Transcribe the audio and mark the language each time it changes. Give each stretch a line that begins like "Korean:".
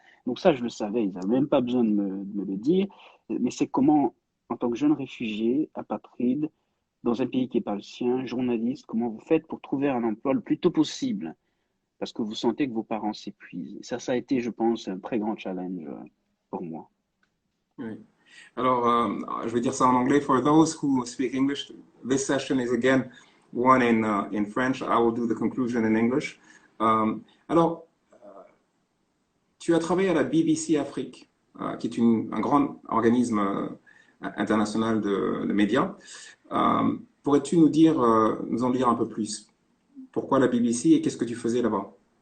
French: Donc ça, je le savais, ils n'avaient même pas besoin de me le dire, mais c'est comment, en tant que jeune réfugié, apatride, dans un pays qui n'est pas le sien, journaliste, comment vous faites pour trouver un emploi le plus tôt possible, parce que vous sentez que vos parents s'épuisent. Ça a été, je pense, un très grand challenge pour moi. Oui. Alors, je vais dire ça en anglais.
English: For those who speak English, this session is again one in French. I will do the conclusion in English.
French: Alors, tu as travaillé à la BBC Afrique, qui est un grand organisme international de médias. Pourrais-tu nous dire, nous en dire un peu plus? Pourquoi la BBC et qu'est-ce que tu faisais là-bas?